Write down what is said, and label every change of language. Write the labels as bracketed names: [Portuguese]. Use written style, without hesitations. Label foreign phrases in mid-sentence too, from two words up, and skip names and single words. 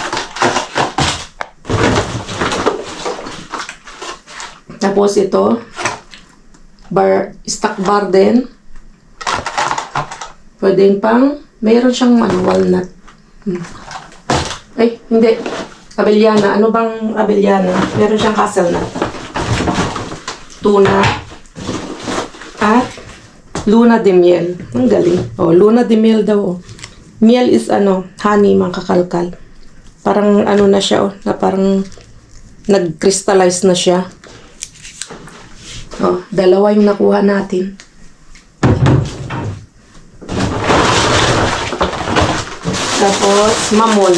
[Filipino] Tapos ito, stock bar din. Pwedeng pang, mayroon siyang walnut. Ay, hindi. Avellana. Ano bang avellana? Meron siyang hazelnut. Tuna. [Spanish] At luna de miel. [Filipino] Ang galing. [Spanish] Luna de miel daw. [Filipino] Miel is ano, honey, mga kakalkal. Parang ano na siya, na parang nag-crystallize na siya. Dalawa yung nakuha natin. Tapos, mamon.